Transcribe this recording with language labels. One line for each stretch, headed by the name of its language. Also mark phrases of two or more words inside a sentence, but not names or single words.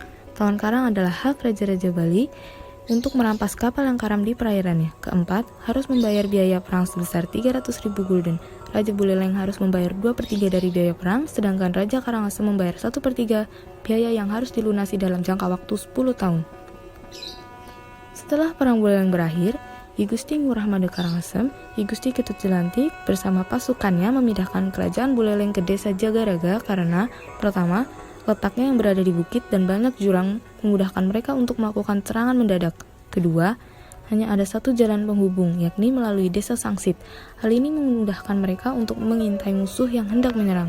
Indonesian: Tawan Karang adalah hak Raja-Raja Bali untuk merampas kapal yang karam di perairannya. Keempat, harus membayar biaya perang sebesar 300.000 gulden. Raja Buleleng harus membayar 2/3 dari biaya perang, sedangkan Raja Karangasem membayar 1/3 biaya yang harus dilunasi dalam jangka waktu 10 tahun. Setelah Perang Buleleng berakhir, I Gusti Ngurah Made Karangasem, I Gusti Ketut Jelantik bersama pasukannya memindahkan kerajaan Buleleng ke desa Jagaraga karena pertama, letaknya yang berada di bukit dan banyak jurang memudahkan mereka untuk melakukan serangan mendadak. Kedua, hanya ada satu jalan penghubung, yakni melalui desa Sangsit. Hal ini memudahkan mereka untuk mengintai musuh yang hendak menyerang.